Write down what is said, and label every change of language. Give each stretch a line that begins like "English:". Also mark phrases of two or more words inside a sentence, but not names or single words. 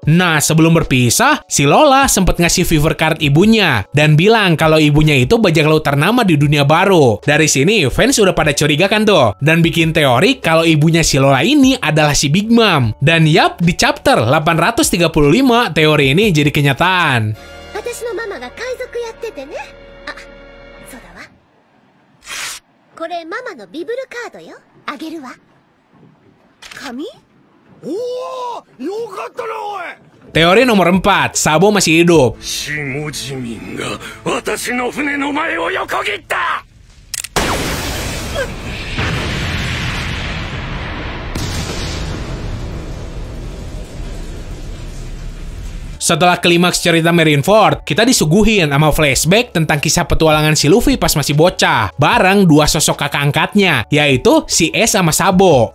Indonesian: Nah, sebelum berpisah, si Lola sempet ngasih
English: fever card
Indonesian: ibunya dan bilang kalau ibunya itu bajak laut ternama di dunia baru. Dari sini fans udah pada curiga kan tuh dan bikin teori kalau ibunya si Lola ini adalah si Big Mom. Dan yap, di chapter 835 teori ini jadi kenyataan.
Japanese: 私のママが海賊やっててね。あ、そうだわ。これママのビブルカードよ。あげるわ。紙？おお、よかったなおい。
Indonesian: Teori nomor 4, Sabo masih hidup.
Japanese: シモジミンが私の船の前を横切った。
Indonesian: Setelah klimaks cerita Marineford, kita disuguhin sama flashback tentang kisah petualangan si Luffy pas masih bocah, bareng dua sosok kakak angkatnya, yaitu si Ace sama Sabo.